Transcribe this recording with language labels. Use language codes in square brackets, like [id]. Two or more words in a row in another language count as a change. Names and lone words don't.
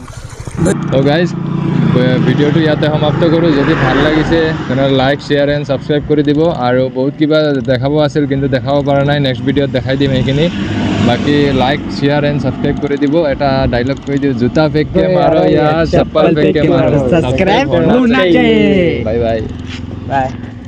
[as] তো গাইজ ভিডিঅ'টো ইয়াতে সমাপ্ত কৰোঁ যদি ভাল লাগিছে তেনেহ'লে [en] like share and subscribe [as] কৰি দিব আৰু বহুত কিবা দেখাব আছিল কিন্তু দেখাব পৰা নাই নেক্সট ভিডিঅ'ত দেখাই দিম সেইখিনি বাকি [en] like share and subscribe [as] কৰি দিব এটা ডাইলগ কৈ দিওঁ [hi] जूता फेंके मारो या चप्पल फेंके मारो Subscribe होना चाहिए। [en] bye bye Bye.